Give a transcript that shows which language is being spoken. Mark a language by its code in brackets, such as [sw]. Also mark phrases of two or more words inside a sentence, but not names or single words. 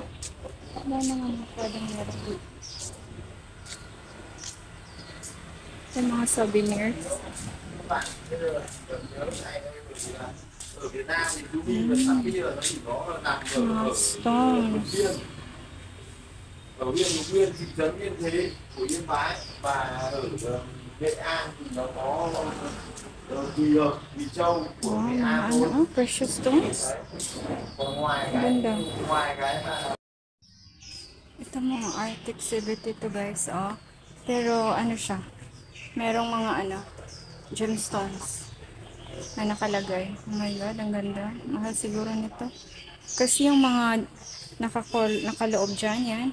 [tl] Wala naman pwedeng meron dito. Sa mga souvenirs. Mga stones. [vi] Ở huyện Lục Nguyên, thị trấn Yên Thế của Yên Bái và ở Nghệ An thì nó có Quỳ Hợp, Quỳ Châu của Nghệ An thôi. [en] Precious stones. [vi] Còn ngoài cái mà [tl] ito mga art exhibit ito guys, oh. Pero siya, merong mga gemstones na nakalagay. [en] Oh my god, [tl] ang ganda. Mahal siguro nito. Kasi yung mga nakaloob dyan, yan.